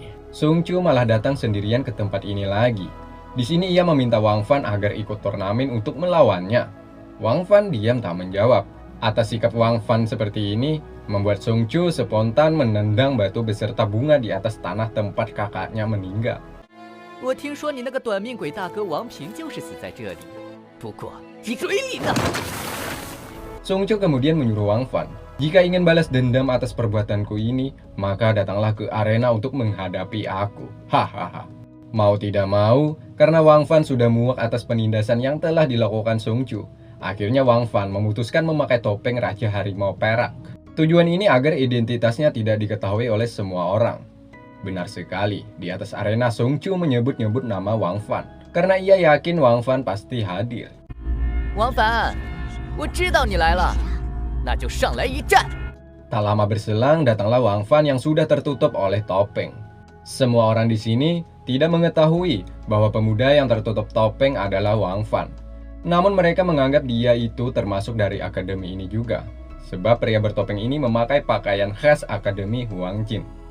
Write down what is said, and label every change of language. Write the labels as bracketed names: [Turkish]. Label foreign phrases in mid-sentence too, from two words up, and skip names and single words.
[Indonesian] Sung Chu malah datang sendirian ke tempat ini lagi. Di sini ia meminta Wang Fan agar ikut turnamen untuk melawannya. Wang Fan diam tak menjawab. Atas sikap Wang Fan seperti ini, membuat Sung Chu spontan menendang batu beserta bunga di atas tanah tempat kakaknya meninggal. [Chinese] 我听说你那个短命鬼大哥王平就是死在这里，不过你嘴里的。 [Indonesian] Sung Chu kemudian menyuruh Wang Fan, jika ingin balas dendam atas perbuatanku ini, maka datanglah ke arena untuk menghadapi aku. Hahaha. Mau tidak mau, karena Wang Fan sudah muak atas penindasan yang telah dilakukan Sung Chu, akhirnya Wang Fan memutuskan memakai topeng Raja Harimau Perak. Tujuan ini agar identitasnya tidak diketahui oleh semua orang. Benar sekali, di atas arena Sung Chu menyebut-nyebut nama Wang Fan, karena ia yakin Wang Fan pasti hadir. Wang Fan. [Chinese] 我知道你来了，那就上来一战。 [Indonesian] Tak lama berselang, datanglah Wang Fan yang sudah tertutup oleh topeng. Semua orang di sini tidak mengetahui bahwa pemuda yang tertutup topeng adalah Wang Fan. Namun mereka menganggap dia itu termasuk dari akademi ini juga, sebab pria bertopeng ini memakai pakaian khas akademi Huang Jin.